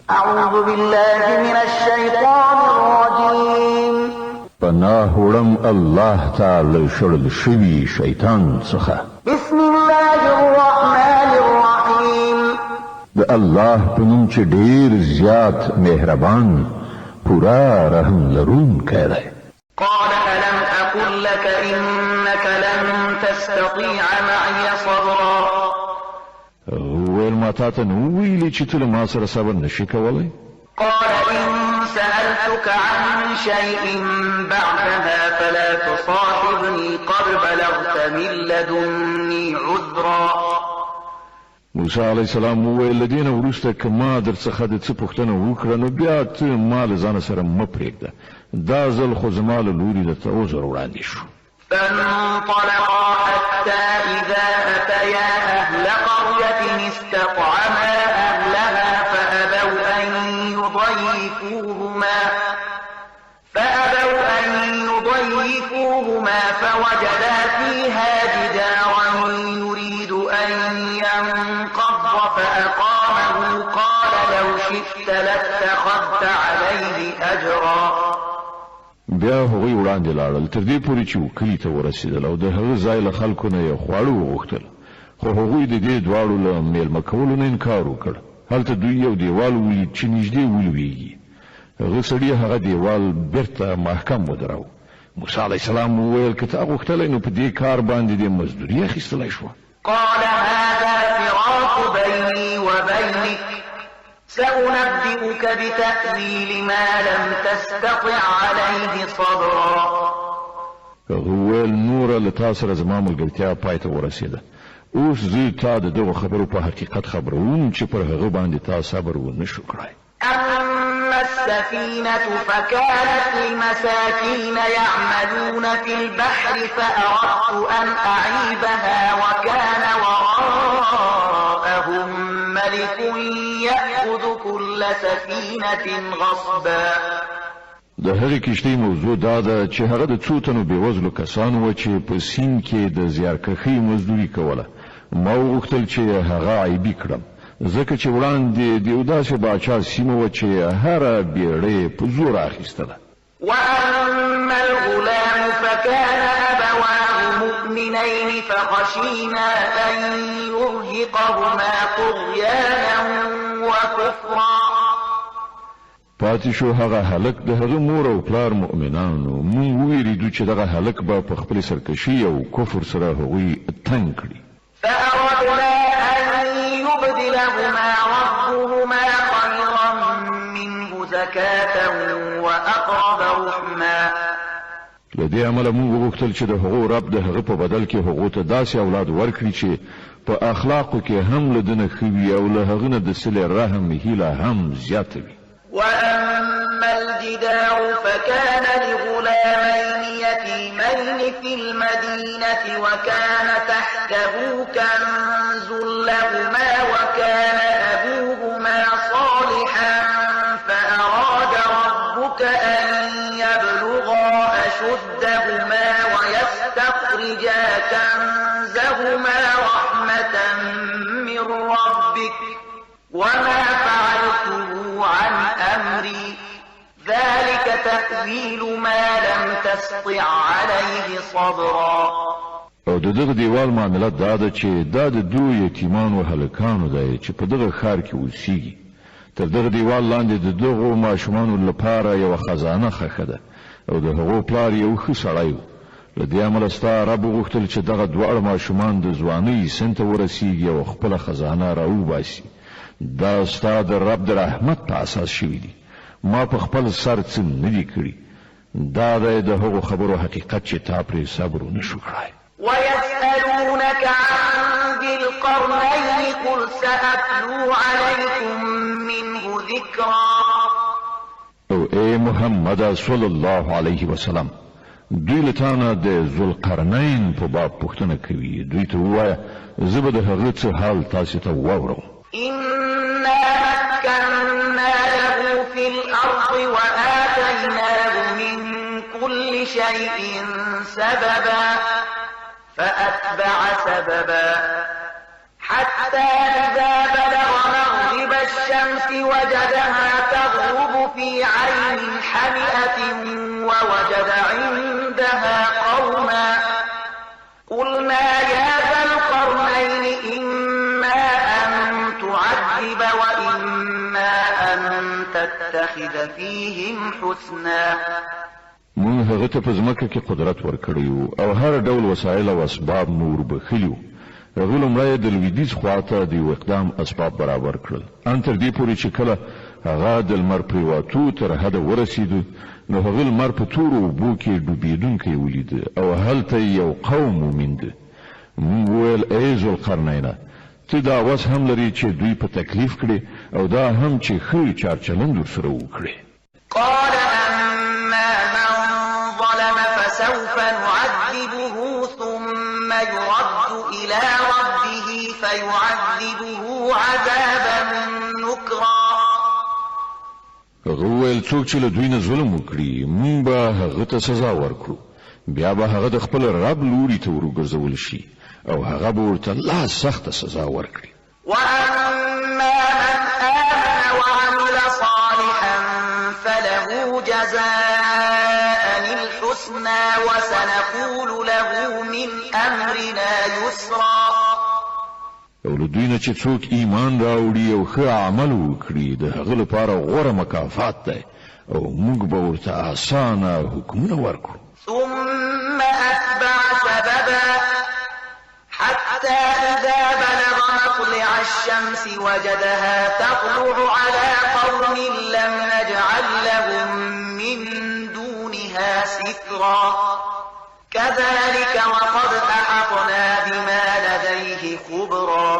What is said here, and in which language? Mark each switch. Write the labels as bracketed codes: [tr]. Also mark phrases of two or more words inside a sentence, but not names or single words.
[ar] أعوذ بالله من الشيطان الرجيم. [ps] پناه وړم الله تعالی شړل شوی شیطان څخه. [ar] بسم الله الرحمن الرحيم. [ps] د الله په نوم چې ډیر زیات مهربان پورا رحم لرونکی دی. [ar] قال ألم أقل لك إنك لن تستطيع معي صبرا. [ps] ویل ما تاته نو ویلي چې ته له ما سره صبر نشي کولی. [ar] قال إن سألتك عن شيء بعدها فلا تصاحبني قد بلغت من لدني عذرا. [ps] موسی [ar] علیه السلام [ps] وویل دین وروسته که ما در څخه د څه پوښتنه وکړه نو بیا ته ما له ځان سره مه پرېږده. دا ځل خو زما له لوري درته عذر وړاندې شو. [ar] فانطلقا حتى إذا أتيا أهل قرية استطعما أهلها فأبوا أن يضيفوهما فوجدا فيها جدارا يريد أن ينقض فأقامه قال لو شئت لاتخذت عليه أجرا. [ps] بیا هغوی وړاندې لاړل تر دې پورې چې کلي ته ورسېدل او د هغه ځای له خلکو نه یې خواړه وغوښتل، خو هغوی د دې دواړو له میلمه کولو نه انکار وکړ. هلته دوی یو دیوال ولید چې نږدې ولویږي. هغه سړي هغه دیوال بیرته محکم ودراوه. موسی [ar] علیه السلام [ps] وویل که تا غوښتلی نو په دې کار باندې دې مزدوري اخیستلی شوه. [ar] قال هذا فراق بيني وبينك سأنبئك بتأويل ما لم تستطع عليه صبرا. [ps] هغه وویل نوره له تا سره زما ملګرتیا پای ته ورسېده. اوس زه تا د دغو خبرو په حقیقت خبروم چې پر هغه باندې تا صبر ونه شو کړی. [ar] أما السفينة فكانت لمساكين يعملون في البحر فأردت أن أعيبها وكان وراءهم ملك يأخذ كل سفينة غصبا. [ps] د هغې کښتۍ موضوع دا ده چې هغه د څو تنو بېوزلو کسانو وه چې په سیند کې د زیارکښۍ مزدوري کوله. ما وغوښتل چې هغه عیبي کړم ځکه چې وړاندې د یو داسې باچا سیمه وه چې هره بیړۍ په زور اخیستله. [ar] وأما الغلام فكان أبواه مؤمنين فخشينا أن يرهقهما طغيانا وكفرا. [ps] پاتې شو هغه هلک د هغه مور او پلار مؤمنانو. موږ وویریدو چې دغه هلک به په خپلې سرکشي او کفر سره هغوی تنګ کړي. [ar] فأردنا أن يبدلهما ربهما خيرا منه زكاة وأقرب رحما. [ps] له دې امله موږ وغوښتل چې د هغو رب د هغه په بدل کې هغو ته داسې اولاد ورکړي چې په اخلاقو کې هم له ده نه ښه وي او له هغه نه د صلې رحم هیله هم زیاته وي. [ar] وأما الجدار فكان لغلامين يتيمين في المدينة وكان تحته كنز لهما وكان أبوهما صالحا فأراد ربك أن يبلغا أشدهما ويستخرجا كنزهما رحمة من ربك وما فعلته عن أمري ذلك تأويل ما لم تستطع عليه صبرا. [ps] او د دغه دیوال معاملات دا ده چې دا د دوه یتیمانو هلکانو دی چې په دغه ښار کې اوسیږي. تر دغه دیوال لاندې د دغو ماشومانو لپاره یوه خزانه ښخه ده او د هغو پلار یو ښه سړی و. له دې امله ستا رب وغوښتل چې دغه دواړه ماشومان د ځوانۍ سن ته ورسیږي او خپله خزانه راوباسي. دا ستا د رب د رحمت په اساس شوي دي. ما په خپل سر څه نه دي کړي. دا دی د هغو خبرو حقیقت چې تا پرې صبر ونه شو کړی. [ar] ويسألونك عن ذي القرنين قل سأتلو عليكم منه ذكرا. [ps] او ای محمد [ar] صلی الله علیه وسلم [ps] دوی له تا نه د ذوالقرنین په باب پوښتنه کوي. دوی ته ووایه زه به د هغه څه حال تاسې ته واورم. [ar] إنا مكنا له في الأرض وآتيناه من كل شيء سببا فأتبع سببا حتى إذا بلغ مغرب الشمس وجدها تغرب في عين حمئة ووجد عندها قوما قلنا يا ذا القرنين إما أن تعذب وإما أن تتخذ فيهم حسنا. [ps] مون هغه ته په ځمکه کې قدرت ورکړیو او هر ډول وسایل او اسباب نور بخلیو. هغه لومړی د لویدیځ خواته د یو اقدام اسباب برابر کړل ان تر دې پورې چې کله هغه د لمر پریواتو تر حده ورسېد نو هغه لمر په تورو اوبو کې ډوبېدونکی ولید او هلته یو قوم وموند. موږ وویل ای ذوالقرنینه ته دا اوس هم لري چې دوی په تکلیف کړي او دا هم چې ښه چارچلند ورسره وکړي. [ar] قال أما من ظلم فسوف نعذبه ثم يرد إلى ربه فيعذبه عذابا نكرا. [ps] هغه وویل څوک چې له دوی نه ظلم وکړي موږ به هغه ته سزا ورکړو بیا به هغه د خپل رب لوري ته ورګرځول شي او هغه به ورته لا سخته سزا ورکړي. [ar] وأما من آمن وعمل صالحا فله جزاء الحسنى وسنقول له من أمرنا يسرا. [ps] او له دوی نه چې څوک ایمان راوړي او ښه عمل وکړي د هغه لپاره غوره مکافات دی او موږ به ورته اسانه حکمونه ورکړو. [ar] ثم أتبع سببا حتى إذا بلغ مطلع الشمس وجدها تطلع على قوم لم نجعل لهم من دونها سترا كذلك وقد أحطنا بما لديه خبرا.